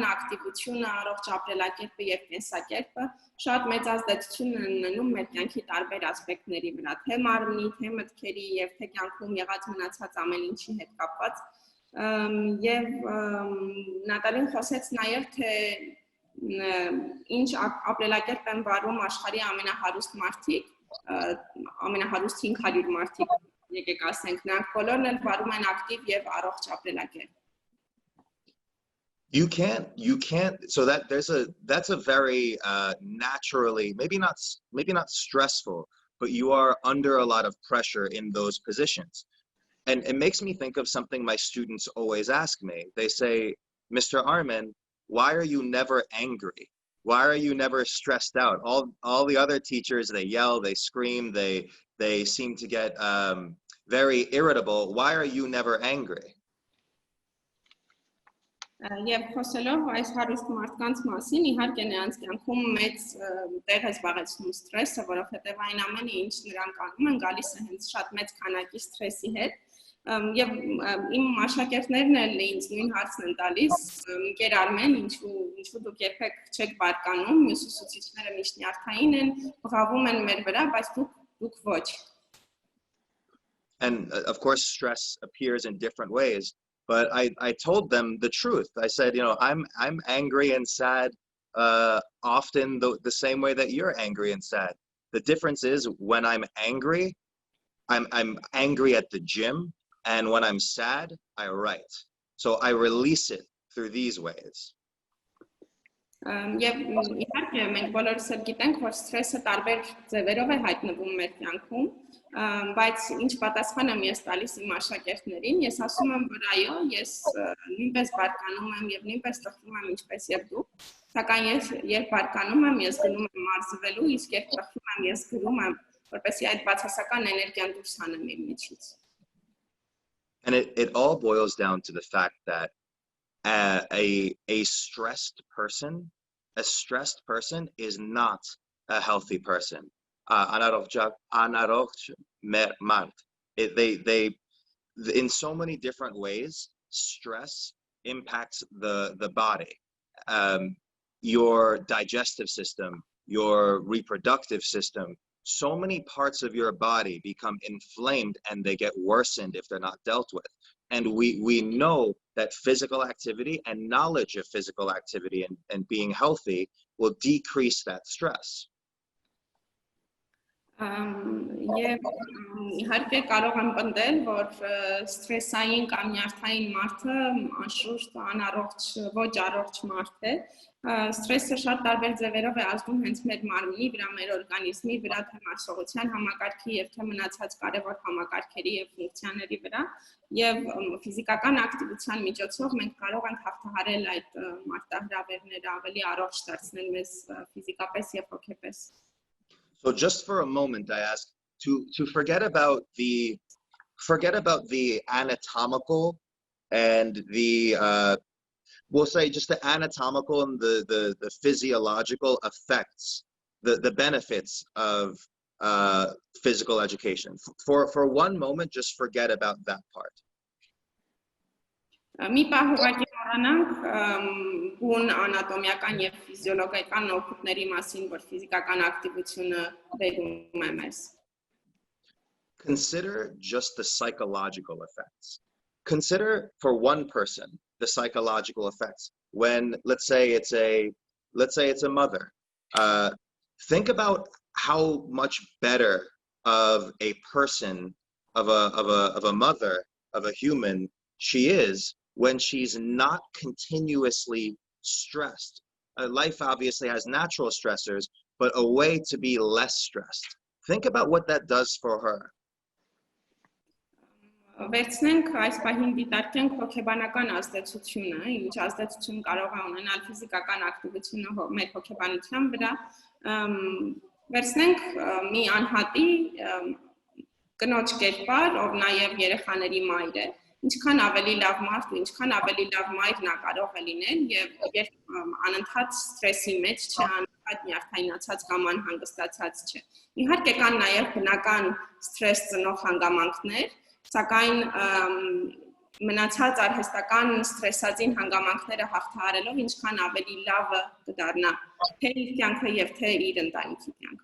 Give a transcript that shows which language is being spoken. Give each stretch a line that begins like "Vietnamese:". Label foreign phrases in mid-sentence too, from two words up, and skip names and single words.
Armenian: ակտիվությունը, առողջ ապրելակերպը եւ կենսակերպը շատ մեծ ազդեցություն են ունենում մեր կյանքի տարբեր ասպեկտների վրա, թե մարմնի, թե մտքերի եւ թե կյանքում եղած մնացած ամեն ինչի հետ կապված։ Եվ Նատալին խոսեց նաեւ, թե ինչ ապրելակերպ են վարում աշխարհի ամենահարուստ մարդիկ, ամենահարուստ 500 մարդիկ, եկեք ասենք, նրանք բոլորն էլ վարում են ակտիվ եւ առողջ ապրելակերպ։
English: You can't, so that's a very naturally, maybe not stressful, but you are under a lot of pressure in those positions. And it makes me think of something my students always ask me. They say, Mr. Armեն, why are you never angry? Why are you never stressed out? All the other teachers, they yell, they scream, they seem to get very irritable. Why are you never angry?
Armenian: Եվ խոսելով այս հարուստ մարդկանց մասին, իհարկե նրանց կյանքում մեծ տեղ է զբաղեցնում սթրեսը, որովհետև այն ամենը, ինչ նրանք անում են, գալիս է հենց շատ մեծ քանակի սթրեսի հետ։ Եվ իմ աշակերտներն էլ ինձ նույն հարցն են տալիս, ընկեր Արմեն, ինչու դուք երբեք չեք բարկանում, մյուս ուսուցիչները միշտ նյարդային են, բղավում են մեր վրա, բայց դուք ոչ։
English: And of course, stress appears in different ways. But I told them the truth. I said, you know, I'm angry and sad often the same way that you're angry and sad. The difference is when I'm angry at the gym, and when I'm sad, I write. So I release it through these ways.
Armenian: Եվ իհարկե մենք բոլորս էլ գիտենք, որ սթրեսը տարբեր ձևերով է հայտնվում մեր կյանքում, բայց ինչ պատասխան եմ ես տալիս իմ աշակերտներին, ես ասում եմ, որ այո, ես նույնպես բարկանում եմ եւ նույնպես տխրում եմ ինչպես եւ դուք, սակայն ես երբ բարկանում եմ, ես գնում եմ մարզվելու, իսկ երբ տխրում եմ, ես գրում եմ, որպեսզի այդ բացասական էներգիան դուրս հանեմ իմ միջից.
English: And it all boils down to the fact that a stressed person is not a healthy person. In so many different ways, stress impacts the body, your digestive system, your reproductive system. so many parts of your body become inflamed and they get worsened if they're not dealt with. And we know that physical activity and knowledge of physical activity and being healthy will decrease that stress.
Armenian: Եվ իհարկե կարող եմ պնդել, որ սթրեսային կամ նյարդային մարդը անշուշտ անառողջ, ոչ առողջ մարդ է։ Սթրեսը շատ տարբեր ձևերով է ազդում հենց մեր մարմնի վրա, մեր օրգանիզմի վրա, թե մարսողության համակարգի եւ թե մնացած կարևոր համակարգերի եւ ֆունկցիաների վրա, եւ ֆիզիկական ակտիվության միջոցով մենք կարող ենք հաղթահարել այդ մարտահրավերները, ավելի առողջ դարձնել մեզ ֆիզիկապես եւ հոգեպես։
English: So just for a moment, I ask to forget about the anatomical and we'll say just the anatomical and the physiological effects, the benefits of physical education. For one moment, just forget about that part.
Armenian: Մի պահ ուղղակի մոռանանք բուն անատոմիական եւ ֆիզիոլոգիական օգուտների մասին, որ ֆիզիկական ակտիվությունը բերում է մեզ։
English: Consider just the psychological effects. Consider for one person the psychological effects. When let's say it's a mother. Think about how much better of a person, of a mother, of a human she is when she's not continuously stressed. Life obviously has natural stressors, but a way to be less stressed. Think about what that does for her.
Armenian: Վերցնենք այս պահին դիտարկենք հոգեբանական ազդեցությունը, ինչ ազդեցություն կարող է ունենալ ֆիզիկական ակտիվությունը մեր հոգեբանության վրա։ Վերցնենք մի անհատի կնոջ կերպար, ով նաև երեխաների մայր է, ինչքան ավելի լավ մարդ ու ինչքան ավելի լավ մայր նա կարող է լինել եւ երբ անընդհատ սթրեսի մեջ չէ, անընդհատ նյարդայնացած կամ անհանգստացած չէ։ Իհարկե կան նաև բնական սթրես ծնող հանգամանքներ, սակայն մնացած արհեստական սթրեսածին հանգամանքները հաղթահարելով ինչքան ավելի լավը կդառնա թե իր կյանքը եւ թե իր ընտանիքի կյանքը։